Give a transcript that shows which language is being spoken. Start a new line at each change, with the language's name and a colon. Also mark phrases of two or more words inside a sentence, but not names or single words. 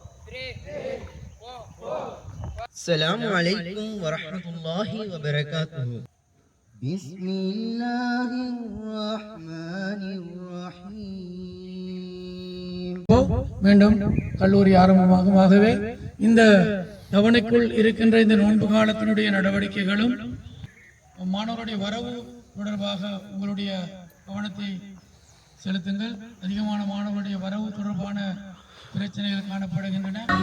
Arabic: السلام عليكم ورحمة الله وبركاته. بسم الله الرحمن الرحيم.
Tamil: மீண்டும் கல்லூரி ஆரம்பமாகவே இந்த தவணைக்குள் இருக்கின்ற இந்த நோன்பு காலத்தினுடைய நடவடிக்கைகளும் மாணவருடைய வரவு தொடர்பாக உங்களுடைய கவனத்தை செலுத்துங்கள். அதிகமான மாணவருடைய வரவு தொடர்பான பிரச்சனைகள் காணப்படுகின்றன.